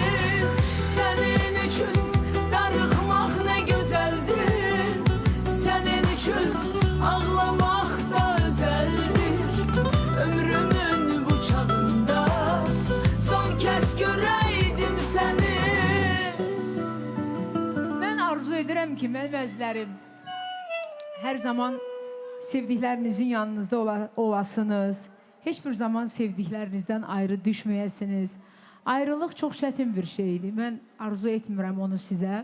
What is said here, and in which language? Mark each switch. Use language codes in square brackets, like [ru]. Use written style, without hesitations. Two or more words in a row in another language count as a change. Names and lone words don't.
[tr] Senin için darıxmaq ne güzeldir, senin için ağlamaq da özeldir. Ömrümün bu çağında son kez göreydim seni. [az] Mən arzu edirəm ki, mənim əzizlərim, hər zaman sevdiklərinizin yanınızda olasınız. Heç bir zaman sevdiklərinizdən ayrı düşməyəsiniz. Ayrılıq çox çətin bir şeydir. Mən arzu etmirəm onu sizə.